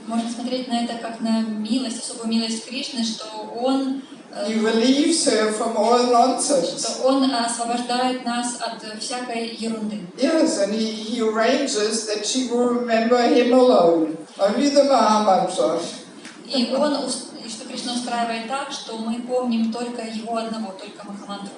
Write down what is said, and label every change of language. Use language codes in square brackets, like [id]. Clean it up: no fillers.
[ru] Можем смотреть на это как на милость, особую милость Кришны, что он [en] He relieves her from all nonsense. [ru] что он освобождает нас от всякой ерунды. [en] Yes, and he arranges that she will remember him alone, only the Maha Mantra. [ru] И что Кришна устраивает так, что мы помним только его одного, только Махамантру.